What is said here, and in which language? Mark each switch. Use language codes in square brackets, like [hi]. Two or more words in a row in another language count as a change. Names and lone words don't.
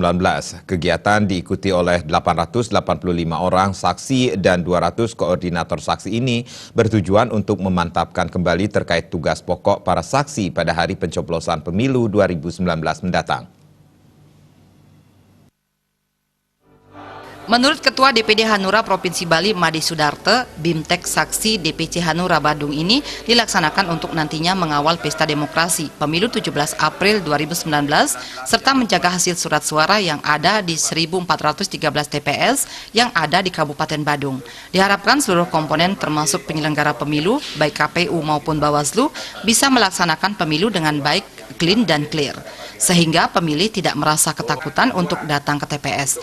[id] Kegiatan diikuti oleh 885 orang saksi dan 200 koordinator saksi ini bertujuan untuk memantapkan kembali terkait tugas pokok para saksi pada hari pencoblosan pemilu 2019 mendatang. Menurut Ketua DPD Hanura Provinsi Bali, Made Sudarte, BIMTEK Saksi DPC Hanura Badung ini dilaksanakan untuk nantinya mengawal pesta demokrasi pemilu 17 April 2019 serta menjaga hasil surat suara yang ada di 1.413 TPS yang ada di Kabupaten Badung. Diharapkan seluruh komponen termasuk penyelenggara pemilu, baik KPU maupun Bawaslu, bisa melaksanakan pemilu dengan baik, clean dan clear, sehingga pemilih tidak merasa ketakutan untuk datang ke TPS.